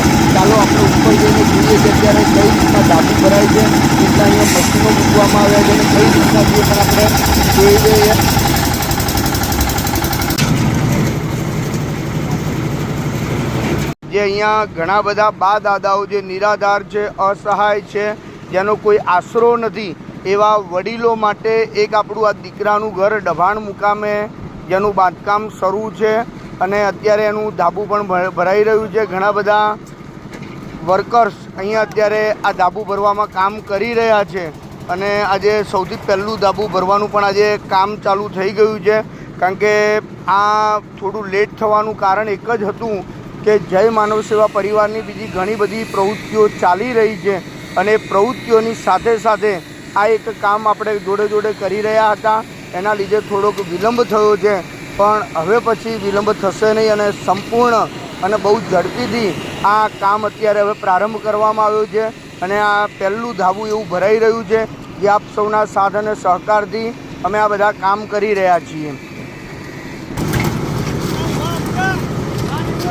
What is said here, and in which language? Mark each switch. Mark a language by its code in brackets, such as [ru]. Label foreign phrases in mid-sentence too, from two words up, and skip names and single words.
[gu] ચાલો આપણે ઉપર જઈને જોઈએ કે અત્યારે કઈ રીતના ધાબુ ભરાય છે, કેટલા અહીંયા મશીનો મૂકવામાં આવ્યા છે અને કઈ રીતના જે પણ આપણે જોઈ લઈએ। જે અહીંયા ઘણા બધા બા દાદાઓ જે નિરાધાર છે, અસહાય છે, જેનો કોઈ આસરો નથી એવા વડીલો માટે એક આપણું આ દીકરાનું ઘર ડભાણ મુકામે જેનું બાંધકામ શરૂ છે અને અત્યારે એનું ધાબુ પણ ભરાઈ રહ્યું છે। ઘણા બધા વર્કર્સ અહીંયા અત્યારે આ ધાબુ ભરવામાં કામ કરી રહ્યા છે અને આજે સૌથી પહેલું ધાબુ ભરવાનું પણ આજે કામ ચાલુ થઈ ગયું છે। કારણ કે આ થોડું લેટ થવાનું કારણ એક જ હતું કે જય માનવ સેવા પરિવારની બીજી ઘણી બધી પ્રવૃત્તિઓ ચાલી રહી છે અને પ્રવૃત્તિઓની સાથે સાથે આ એક કામ આપણે જોડે જોડે કરી રહ્યા હતા, એના લીધે થોડોક વિલંબ થયો છે। પણ હવે પછી વિલંબ થશે નહીં અને સંપૂર્ણ અને બહુ ઝડપીથી આ કામ અત્યારે હવે પ્રારંભ કરવામાં આવ્યો છે અને આ પહેલું ધાબુ એવું ભરાઈ રહ્યું છે જે આપ સૌના સાથ અને સહકારથી અમે આ બધા કામ કરી રહ્યા છીએ।